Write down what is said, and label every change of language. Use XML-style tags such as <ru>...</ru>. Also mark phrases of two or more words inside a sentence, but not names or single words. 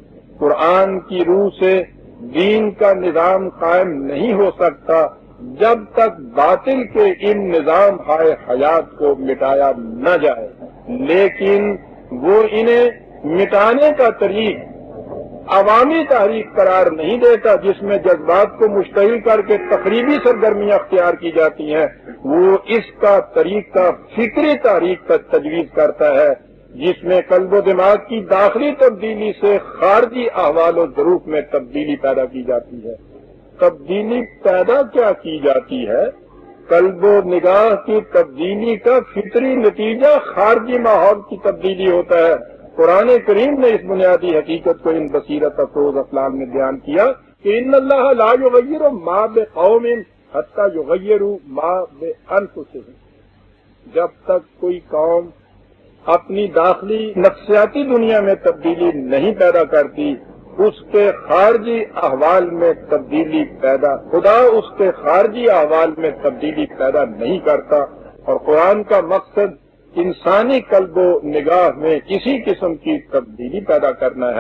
<ur>قرآن کی روح سے دین کا نظام قائم نہیں ہو سکتا جب تک باطل کے ان نظام ہائے حیات کو مٹایا نہ جائے، لیکن وہ انہیں مٹانے کا طریق عوامی تحریک قرار نہیں دیتا، جس میں جذبات کو مشتعل کر کے تقریبی سرگرمیاں اختیار کی جاتی ہیں۔ وہ اس کا طریقہ فکری تحریک کا تجویز کرتا ہے، جس میں قلب و دماغ کی داخلی تبدیلی سے خارجی احوال و ظروف میں تبدیلی پیدا کی جاتی ہے۔ تبدیلی پیدا کیا کی جاتی ہے؟ قلب و نگاہ کی تبدیلی کا فطری نتیجہ خارجی ماحول کی تبدیلی ہوتا ہے۔ قرآن کریم نے اس بنیادی حقیقت کو ان بصیرت افروز افلام میں بیان کیا کہ</ur> <ar>ان اللہ لا یغیر ما بقوم حتی یغیروا ما بانفسہم۔</ar> <ur>جب تک کوئی قوم اپنی داخلی نفسیاتی دنیا میں تبدیلی نہیں پیدا کرتی، اس کے خارجی احوال میں تبدیلی خدا اس کے خارجی احوال میں تبدیلی پیدا نہیں کرتا۔ اور قرآن کا مقصد انسانی قلب و نگاہ میں اسی قسم کی تبدیلی پیدا کرنا ہے۔</ur>